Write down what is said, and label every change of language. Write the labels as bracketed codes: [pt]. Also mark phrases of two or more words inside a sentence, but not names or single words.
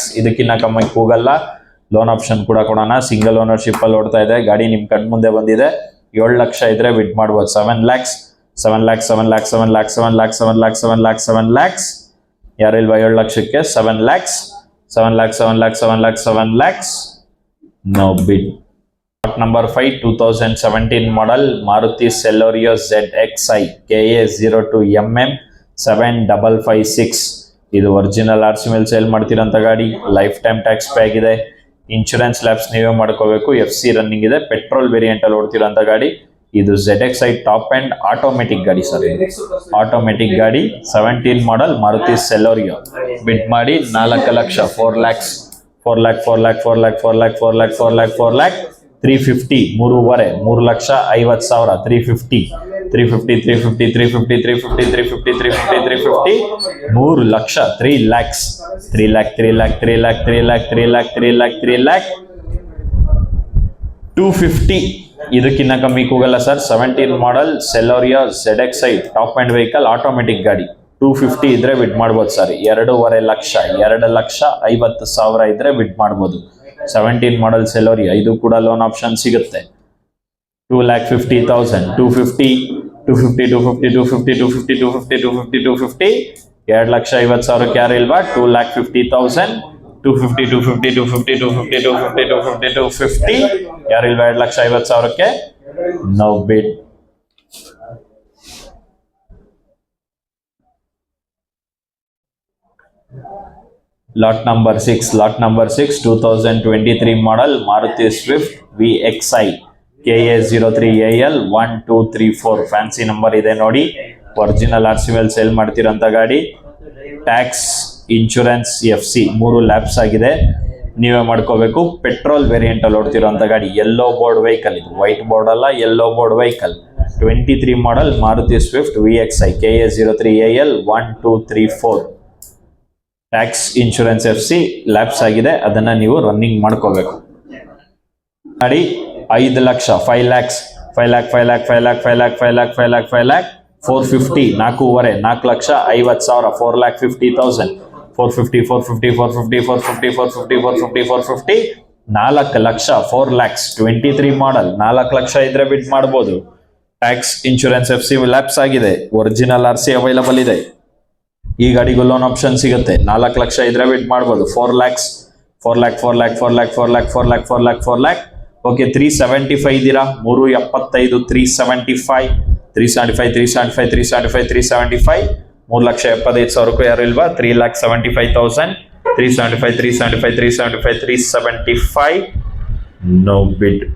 [kn] ಇದಕ್ಕಿಂತ ಕಮ್ಮಿ ಹೋಗಲ್ಲ. [en] loan option [kn] ಕೂಡ ಕೊಡೋಣ. [en] single ownership [kn] ಅಲ್ಲಿ ಓಡ್ತಾ ಇದೆ ಗಾಡಿ, ನಿಮ್ ಕಣ್ ಮುಂದೆ ಬಂದಿದೆ. 7 ಲಕ್ಷ ಇದ್ರೆ ಬಿಡ್ ಮಾಡ್ಬೋದು. [en] 7 lakhs, 7 lakhs, 7 lakhs, 7 lakhs, 7 lakhs, 7 lakhs, 7 lakhs, 7 lakhs. [kn] ಯಾರಿಲ್ವಾ 7 ಲಕ್ಷಕ್ಕೆ? [en] 7 lakhs, 7 lakhs, 7 lakhs, 7 lakhs, 7 lakhs. No bid. Lot number 5, 2017 model Maruti Celerio ZXi KA02MM 7556. [kn] ಇದು [en] original RC [kn] ಮೇಲೆ ಸೇಲ್ ಮಾಡ್ತಿರೋಂಥ ಗಾಡಿ. [en] life time tax pay [kn] ಆಗಿದೆ. [en] insurance lapse [kn] ನೀವೇ ಮಾಡ್ಕೋಬೇಕು. [en] FC running [kn] ಇದೆ. [en] petrol variant [kn] ಅಲ್ಲಿ ಓಡ್ತಿರೋಂಥ ಗಾಡಿ. ಇದು [en] ZXi top end automatic [kn] ಗಾಡಿ ಸರ್. ಆಟೋಮೆಟಿಕ್ ಗಾಡಿ. 17 ಮಾಡೆಲ್ ಮಾರುತಿ ಸೆಲೋರಿಯೋ. ಬಿಡ್ ಮಾಡಿ 4 ಲಕ್ಷ, 4 lakhs, 4 lakh, 4 lakh, 4 lakh, 4 lakh, 4 lakh, 4 lakh, 4 lakh, 350, 3,50,000, 350, 350, 350, 350, 350, 350, 350, 350, 3 ಲಕ್ಷ, 3 lakhs, 3 lakh, 3 lakh, 3 lakh, 3 lakh, 3 lakh, 3 lakh, 3 lakh, 250. ಇದಕ್ಕಿಂತ ಕಮ್ಮಿ ಹೋಗಲ್ಲ ಸರ್. 17 ಮಾಡೆಲ್ ಸೆಲೋರಿಯೋ [en] ZXi top end vehicle, [kn] ಆಟೋಮೆಟಿಕ್ ಗಾಡಿ. 250 ಇದ್ರೆ ಬಿಡ್ ಮಾಡ್ಬೋದು ಸರ್. 2.5 ಲಕ್ಷ, 2,50,000 ಇದ್ರೆ ಬಿಡ್ ಮಾಡ್ಬೋದು. 17 ಮಾಡೆಲ್ ಸೆಲೋರಿಯೋ. ಇದು ಕೂಡ [en] loan option [kn] ಸಿಗುತ್ತೆ. 2,50,000, 250, 250, 250, 250, 250, 250, 250, 250, 2,50,000 ಯಾರು ಇಲ್ವಾ? 2,50,000, 250, 250, 250, 250, 250, 250, 250. ಯಾರಿಲ್ವಾ 2,50,000ಕ್ಕೆ? [en] No bid. Lot number 6. Lot number 6, 2023 model Maruti Swift VXi KA03AL 1234. fancy number [kn] ಇದೆ ನೋಡಿ. [en] original RC [kn] ಮೇಲೆ ಸೇಲ್ ಮಾಡ್ತಿರೋಂಥ ಗಾಡಿ. [en] tax, insurance, FC 3 lapse [kn] ಆಗಿದೆ. ನೀವೇ ಮಾಡ್ಕೋಬೇಕು. [en] petrol variant [kn] ಅಲ್ಲಿ ಓಡ್ತಿರೋಂಥ ಗಾಡಿ. [en] yellow board vehicle. [kn] ಇದು [en] white board [kn] ಅಲ್ಲ, [en] yellow board vehicle. [kn] 23 ಮಾಡೆಲ್ ಮಾರುತಿ ಸ್ವಿಫ್ಟ್ VXi KA03AL 1234. [en] tax, insurance, FC lapse [kn] ಆಗಿದೆ. ಅದನ್ನ ನೀವು ರನ್ನಿಂಗ್ ಮಾಡ್ಕೋಬೇಕು. ಗಾಡಿ 5 ಲಕ್ಷ, 5 lakhs, 5 lakh, 5 lakh, 5 lakh, 5 lakh, 5 lakh, 5 lakh, 5 lakh, 450, 4.5, 4,50,000, 4,50,000, 450, 450, 450, 450, 450, 450, 450, 4 ಲಕ್ಷ, 4 lakhs, 23 ಮಾಡೆಲ್. 4 ಲಕ್ಷ ಇದ್ರೆ ಬಿಡ್ ಮಾಡ್ಬೋದು. [en] tax, insurance, FC lapse [kn] ಆಗಿದೆ. [en] original RC available [kn] ಇದೆ. ಈ ಗಾಡಿಗೂ [en] loan option [kn] ಸಿಗುತ್ತೆ. 4 ಲಕ್ಷ ಇದ್ರೆ ಬಿಡ್ ಮಾಡ್ಬೋದು. [en] 4 lakhs, 4 lakh, 4 lakh, 4 lakh, 4 lakh, 4 lakh, 4 lakh, 4 lakh. [kn] ಓಕೆ, 375 ಇದ್ದೀರಾ? 375, 375, 375, 375, 375, 375, 3,75,000 ಯಾರು ಇಲ್ವಾ? 3,75,000, 375, 375, 375, 375. [en] No bid.